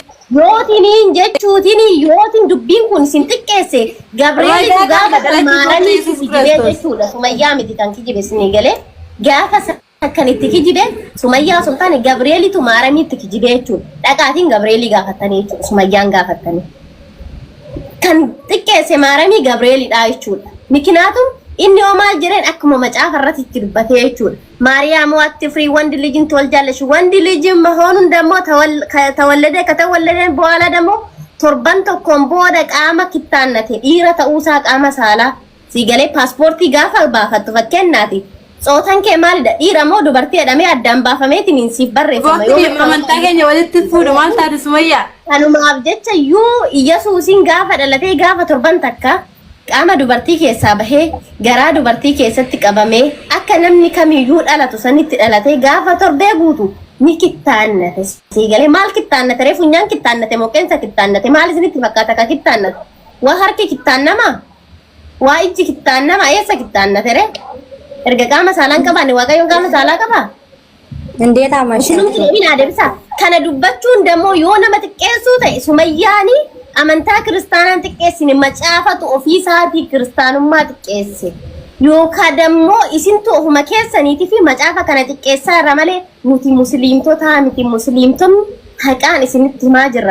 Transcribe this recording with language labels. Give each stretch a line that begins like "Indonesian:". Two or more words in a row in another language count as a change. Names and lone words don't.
Oromo: Yootiin jechuutiin yootiin dubbiin kun isin xiqqeesse Gabriel gaafa maaranii kijibee jechuudha Sumayyaa miti kan kijibe isin galee gaafa kan itti kijibe Sumayyaa sultaan Gabrielitu maaramii itti kijibe jechuudha dhaqaatiin Gabrielii gaafatanii jechuudha Sumayyaan gaafatanii kan xiqqeesse maaramii Gabrielidha jechuudha mikinaatu inni yoo maal jireen akkuma macaafa irratti itti dubbatee jechuudha
Amharic: ማርያም አትፍሪ፣ ወንድ ልጅን ትወልጃለሽ። ወንድ ልጅ መሆኑን ደግሞ ከተወለደ በኋላ ደግሞ ቶርባን
Oromo: tokkoon booda qaama kittaannate dhiira ta'uusaa qaama saalaa siigalee paaspoortii gaafa baafattu fakkeenyaati. Tsootaan kee maalidha? Dhiira moo dubartii jedhamee addaan baafameetiin siif barreeffama. Amantaa keenya walitti fuudhu maal taate Sumayyaa? Kanumaaf jecha Yesuusiin gaafa dhalatee gaafa torban takka qaama dubartii keessaa bahee garaa dubartii keessatti qabamee akka namni kamiyyuu dhalatu sanitti dhalatee gaafa torbee guutu ni kittaannate. Siigalee maal kittaannate? Reefu funyaan kittaannate moo qeensa kittaannate? Maal isinitti fakkaata ka kittaannate? Waa harki kittaannama? Waa ijji kittaannama? Eessa kittaannate ree? Erga qaama saalaan qabaanne Waaqayyoon qaama saalaa qabaa?
Amharic: እንዴት አመሸህ?
Oromo: Ina deebisa. Kana dubbachuun dammoo yoo nama xiqqeessuu ta'e Sumayyaani amantaa kiristaanaan xiqqeessine macaafatu ofii isaatii kiristaanummaa xiqqeesse. Yookaan dammoo isintu ofuma keessaniitii fi macaafa kana xiqqeessaa irra malee nuti musliimtota miti musliimtonni haqaan isinitti himaa jirra.